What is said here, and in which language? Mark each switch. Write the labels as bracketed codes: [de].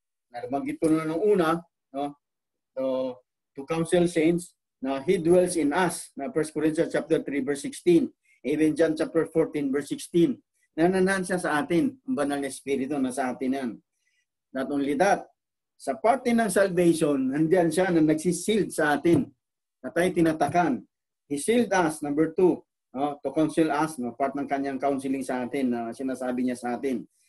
[tl] Nabanggit ko na nung una, no? [en] To counsel saints na He dwells in us, [tl] na 1 Corinthians chapter 3 verse 16, even John chapter 14 verse 16, nananahan siya sa atin, ang banal na Espiritu na sa atin yan. [en] Not only that, [tl] sa parte ng salvation, nandiyan siya na nagsisild sa atin, na tayo tinatakan. [en] He sealed us, number 2, to counsel us, no? [tl] Part ng kanyang counseling sa atin, na sinasabi niya sa atin.